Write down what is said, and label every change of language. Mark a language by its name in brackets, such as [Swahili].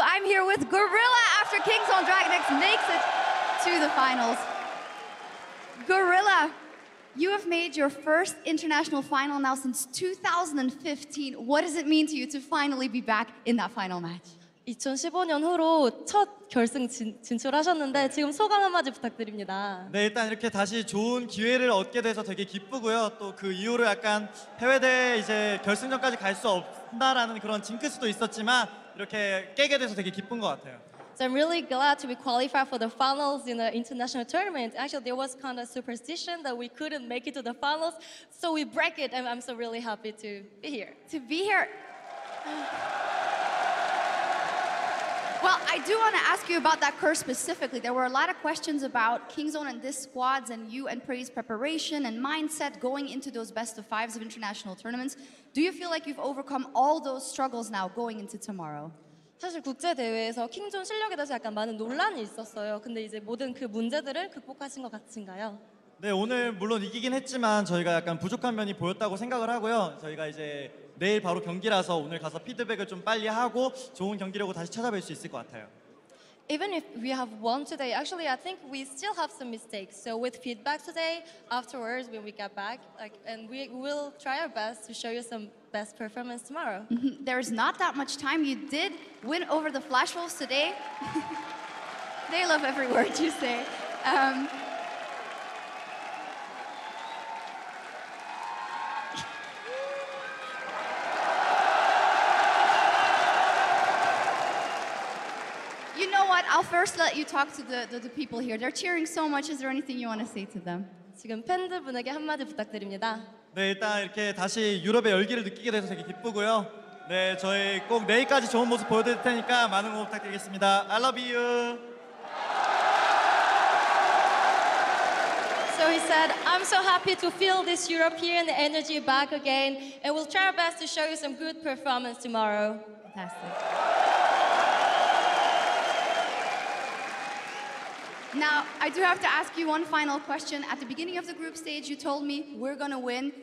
[English] I'm here with Gorilla after Kingzone Dragon X makes it to the finals. Gorilla, you have made your first international final now since 2015. What does it mean to you to finally be back in that final match? [Korean] 2015년 후로 첫 결승 진출하셨는데 지금 소감 한마디 부탁드립니다. 네, 일단 이렇게 다시 좋은 기회를 얻게 돼서 되게 기쁘고요. 또 그 이후로 약간 해외대회 이제 결승전까지 갈 수 없다라는 그런 징크스도 있었지만 이렇게 깨게 돼서 되게 기쁜 것 같아요. [English] So I'm really glad to be qualified for the finals in the international tournament. Actually, there was kind of superstition that we couldn't make it to the finals, so we break it, and I'm so really happy to be here. To be here. Well, I do want to ask you about that curse specifically. There were a lot of questions about Kingzone and this squads and you and Prey's preparation and mindset going into those best of fives of international tournaments. Do you feel like you've overcome all those struggles now going into tomorrow? [Korean] 사실 국제 대회에서 킹존 실력에 대해서 약간 많은 논란이 있었어요. 근데 이제 모든 그 문제들을 극복하신 것 같은가요? 네, 오늘 물론 이기긴 했지만 저희가 약간 부족한 면이 보였다고 생각을 하고요. 저희가 이제 내일 바로 경기라서 오늘 가서 피드백을 좀 빨리 하고 좋은 경기력으로 다시 찾아뵐 수 있을 것 같아요. [English] Even if we have won today, actually I think we still have some mistakes. So with feedback today, afterwards when we get back, and we will try our best to show you some best performance tomorrow. There's not that much time. You did win over the Flash Wolves today. They love every word you say. You know what? I'll first let you talk to the people here. They're cheering so much. Is there anything you want to say to them? [Korean] 지금 팬들분에게 한마디 부탁드립니다. 네, 일단 이렇게 다시 유럽의 열기를 느끼게 돼서 되게 기쁘고요. 네, 저희 꼭 내일까지 좋은 모습 보여드릴 테니까 많은 응원 부탁드리겠습니다. [English] I love you. So he said, I'm so happy to feel this European energy back again, and we'll try our best to show you some good performance tomorrow. Fantastic. Now, I do have to ask you one final question. At the beginning of the group stage, you told me we're gonna win.